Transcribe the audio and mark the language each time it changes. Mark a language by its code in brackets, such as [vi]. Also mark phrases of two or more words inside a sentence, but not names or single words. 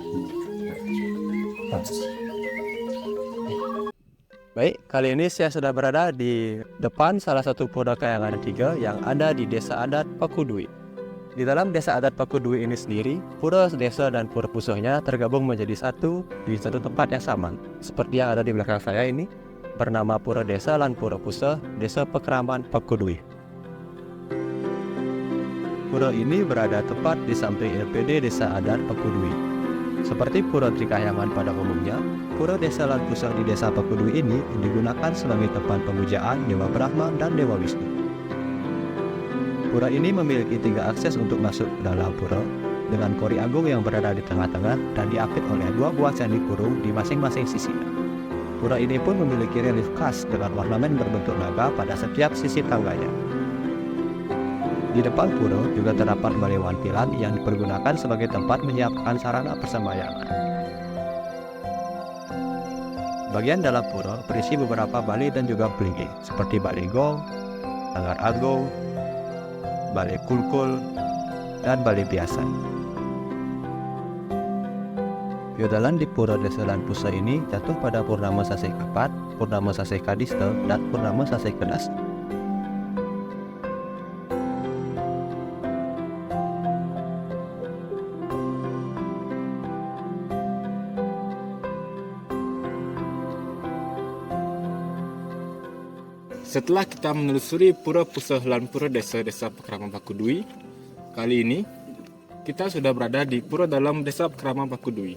[id] Baik, kali ini saya sudah berada di depan salah satu pura kayangan 3 yang ada di Desa Adat Pakuduwi. Di dalam Desa Adat Pakuduwi ini sendiri, pura desa dan pura pusuhnya tergabung menjadi satu di satu tempat yang sama. Seperti yang ada di belakang saya ini, bernama Pura Desa lan Pura Pusuh Desa Pekraman Pakuduwi. Pura ini berada tepat di samping LPD Desa Adat Pakuduwi. Seperti Pura Trikahyangan pada umumnya, Pura Desa lan Pusuh di Desa Pakuduwi ini digunakan sebagai tempat pemujaan Dewa Brahma dan Dewa Wisnu. Pura ini memiliki 3 akses untuk masuk ke dalam pura, dengan kori agung yang berada di tengah-tengah dan diapit oleh 2 buah candi kurung di masing-masing sisinya. Pura ini pun memiliki relief khas dengan ornamen berbentuk naga pada setiap sisi tangganya. Di depan pura juga terdapat balai wantilan yang dipergunakan sebagai tempat menyiapkan sarana persembahyangan. Bagian dalam pura berisi beberapa balai dan juga pelingi, seperti Balai Gong, Sanggar Ago, Balai Kulkul, dan Balai Biasa. Biodalan di Pura Desa Lan Pusa ini jatuh pada Purnama Sasei Kapat, Purnama Sasei Kadista, dan Purnama Sasei Kedas. Setelah kita menelusuri Pura Pusa lan Pura Desa Pekraman Pakudui, kali ini kita sudah berada di Pura Dalam Desa Pekraman Pakudui.